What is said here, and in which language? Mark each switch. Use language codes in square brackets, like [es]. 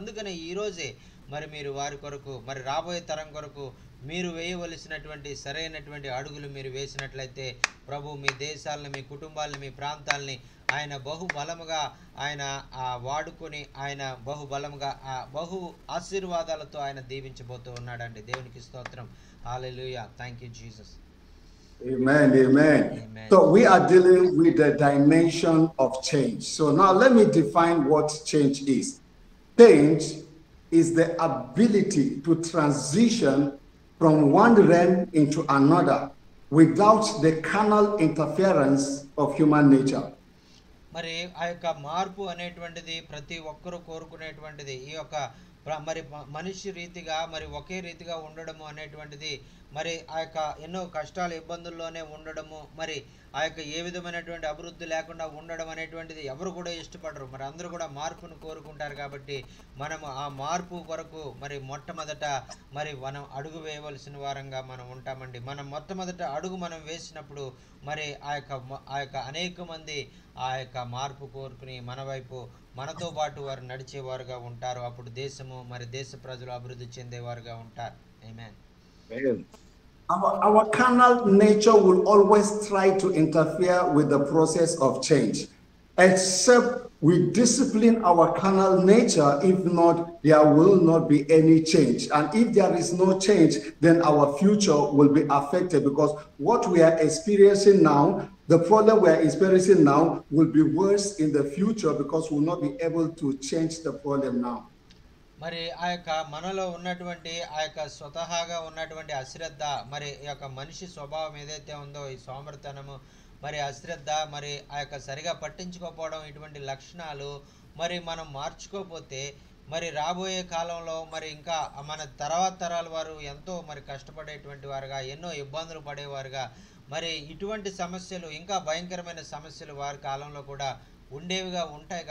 [te] అందుకనే ఈ రోజే మీరు వారి కొరకు రాబోయే తరం కొరకు మీరు వేయవలసినటువంటి సరైనటువంటి అడుగులు మీరు వేసినట్లయితే ప్రభు మీ దేశాలను, మీ కుటుంబాలను, మీ ప్రాంతాలని ఆయన బహుబలముగా ఆయన వాడుకొని ఆయన బహుబలముగా బహు ఆశీర్వాదాలతో ఆయన దీవించబోతూ ఉన్నాడండి. దేవునికి స్తోత్రం. హల్లెలూయా. [en] Thank you Jesus. Amen, amen. So we are dealing with the dimension of change. So now let me define what change is. Change is the ability to transition from one realm into another without the carnal interference of human nature. [te] ఆ యొక్క మార్పు అనేటువంటిది ప్రతి ఒక్కరూ కోరుకునేటువంటిది. ఈ యొక్క మనిషి రీతిగా ఒకే రీతిగా ఉండడము అనేటువంటిది ఆ యొక్క ఎన్నో కష్టాలు ఇబ్బందుల్లోనే ఉండడము ఆ యొక్క ఏ విధమైనటువంటి అభివృద్ధి లేకుండా ఉండడం అనేటువంటిది ఎవరు కూడా ఇష్టపడరు. అందరూ కూడా మార్పును కోరుకుంటారు. కాబట్టి మనము ఆ మార్పు కొరకు మొట్టమొదట మనం అడుగు వేయవలసిన వారంగా మనం ఉంటామండి. మనం మొట్టమొదట అడుగు మనం వేసినప్పుడు ఆ యొక్క అనేక మంది ఆ యొక్క మార్పు కోరుకుని మన వైపు మనతో పాటు వారు నడిచేవారుగా ఉంటారు. అప్పుడు దేశము దేశ ప్రజలు అభివృద్ధి చెందేవారుగా ఉంటారు. ఆమేన్. [en] Our carnal nature will always try to interfere with the process of change. except we discipline our carnal nature. If not, there will not be any change. And if there is no change, then our future will be affected, because what we are experiencing now, the problem we are experiencing now, will be worse in the future, because we will not be able to change the problem now. [te] మరి ఆ యొక్క మనలో ఉన్నటువంటి ఆ యొక్క స్వతహాగా ఉన్నటువంటి అశ్రద్ధ, మరి ఈ యొక్క మనిషి స్వభావం ఏదైతే ఉందో, ఈ సోమరితనము, మరి అశ్రద్ధ, మరి ఆ యొక్క సరిగా పట్టించుకోకపోవడం, ఇటువంటి లక్షణాలు మరి మనం మార్చుకోకపోతే మరి రాబోయే కాలంలో మరి ఇంకా మన తర్వాత తరాల వారు ఎంతో మరి కష్టపడేటువంటి వారుగా, ఎన్నో ఇబ్బందులు పడేవారుగా, మరి ఇటువంటి సమస్యలు, ఇంకా భయంకరమైన సమస్యలు వారి కాలంలో కూడా ఉండేవిగా ఉంటాయి.